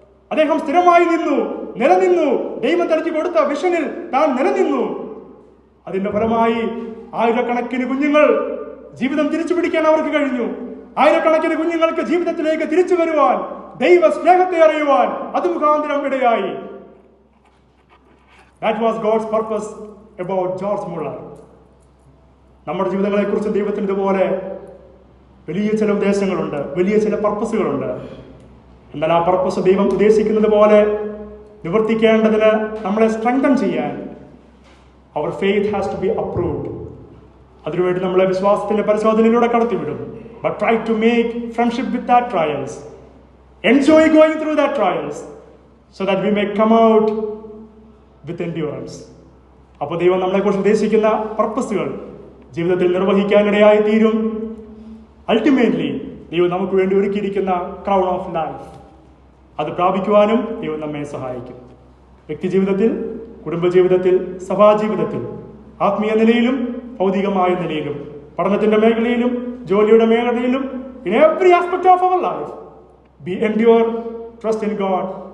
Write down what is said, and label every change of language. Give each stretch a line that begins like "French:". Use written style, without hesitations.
Malayalam: അദ്ദേഹം സ്ഥിരമായി നിന്നു, നിലനിന്നു. ദൈവം തനിക്ക് കൊടുത്ത വിഷനിൽ താൻ നിലനിന്നു. അതിന്റെ ഫലമായി ആയിരക്കണക്കിന് കുഞ്ഞുങ്ങൾ ജീവിതം തിരിച്ചു പിടിക്കാൻ അവർക്ക് കഴിഞ്ഞു. ആയിരക്കണക്കിന് കുഞ്ഞുങ്ങൾക്ക് ജീവിതത്തിലേക്ക് തിരിച്ചു വരുവാൻ, ദൈവ സ്നേഹത്തെ അറിയുവാൻ അത് മുഖാന്തരം ഇടയായി.
English: That was God's purpose about George Muller.
Malayalam: നമ്മുടെ ജീവിതങ്ങളെ കുറിച്ച് ദൈവത്തിന് ഇതുപോലെ വലിയ ചില ഉദ്ദേശങ്ങളുണ്ട്, വലിയ ചില പർപ്പസുകളുണ്ട്. എന്നാൽ ആ പർപ്പസ് ദൈവം ഉദ്ദേശിക്കുന്നത് പോലെ നിവർത്തിക്കേണ്ടതിന് നമ്മളെ സ്ട്രെങ്തൻ ചെയ്യാൻ
English: our faith has to be approved.
Malayalam: അതിനുവേണ്ടി നമ്മളെ വിശ്വാസത്തിന്റെ പരിശോധനയിലൂടെ കടത്തിവിടും.
English: But try to make friendship with that trials. Enjoy going through that trials so that we may come out with endurance.
Malayalam: അപ്പോൾ ദൈവം നമ്മളെക്കുറിച്ച് ഉദ്ദേശിക്കുന്ന പർപ്പസുകൾ ജീവിതത്തിൽ നിർവഹിക്കാനിടയായി തീരും. അൾട്ടിമേറ്റ്ലി ദൈവം നമുക്ക് വേണ്ടി ഒരുക്കിയിരിക്കുന്ന ക്രൗൺ ഓഫ് ലൈഫ് അത് പ്രാപിക്കുവാനും ദൈവം നമ്മെ സഹായിക്കും. വ്യക്തി ജീവിതത്തിൽ, കുടുംബജീവിതത്തിൽ, സഭാജീവിതത്തിൽ, ആത്മീയ നിലയിലും ഭൗതികമായ നിലയിലും, പഠനത്തിന്റെ മേഖലയിലും, ജോലിയുടെ മേഖലയിലും,
English: in every aspect of our life, be endure, trust in God.